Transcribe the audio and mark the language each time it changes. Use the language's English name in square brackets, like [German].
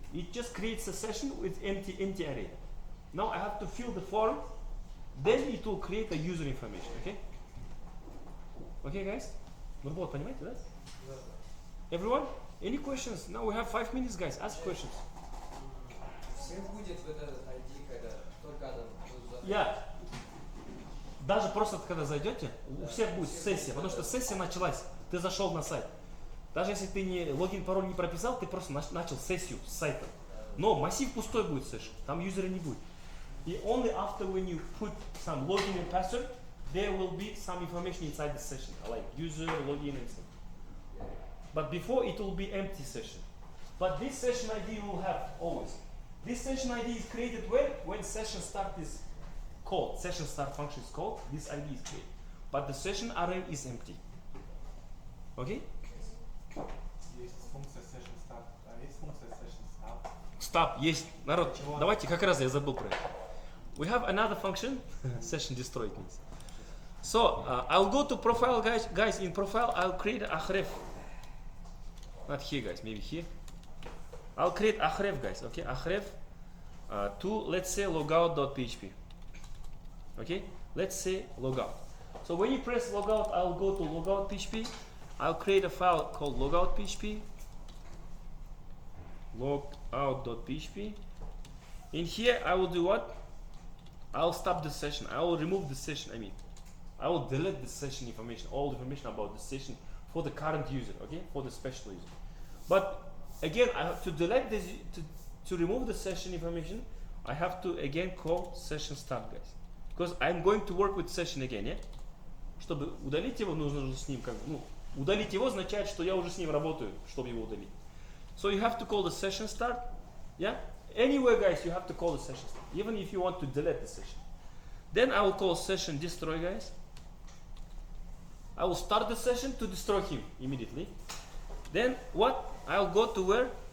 [English] It just creates a session with empty array. Now I have to fill the form, then it will create a user information. Okay? Okay, guys? Нурболат, [Russian] понимаете, да? [English] Everyone? Any questions? Now we have 5 minutes, guys. Ask questions. [Russian] Всем будет в этот ID, когда только Адам будет. [English] Yeah. [Russian] Даже просто когда зайдете, у всех будет сессия, потому что сессия началась. Ты зашел на сайт. Даже если ты логин, пароль не прописал, ты просто начал сессию с сайта. Но массив пустой будет session, там юзера не будет. И [English] only after when you put some login and password, there will be some information inside the session, like user, login and so. But before it will be empty session. But this session ID will have always. This session ID is created when session start is called. Session start function is called. This ID is created. But the session array is empty. Okay? [Russian] Есть функция session start, а есть функция session stop. [English] Stop. [Russian] Есть. Народ, давайте, как раз я забыл про это. [English] We have another function. Session destroyed means. So, I'll go to profile, guys. Guys, in profile, I'll create a href. Not here, guys. Maybe here. I'll create a href, guys. Okay, a href to, let's say, logout.php. Okay, let's say logout. So when you press logout, I'll go to logout.php. I'll create a file called logout.php. Logout.php. In here, I will do what? I'll stop the session. I will remove the session. I will delete the session information, all the information about the session for the current user, okay, for the special user. But again, I have to delete this, to remove the session information, I have to again call session start, guys. Because I'm going to work with session again, yeah? [Russian] Чтобы удалить его, нужно же с ним как бы, ну, удалить его означает, что я уже с ним работаю, чтобы его удалить. [English] So you have to call the session start, yeah? Anywhere, guys, you have to call the session start, even if you want to delete the session. Then I will call session destroy, guys. I will start the session to destroy him immediately. Then what? I'll go to where?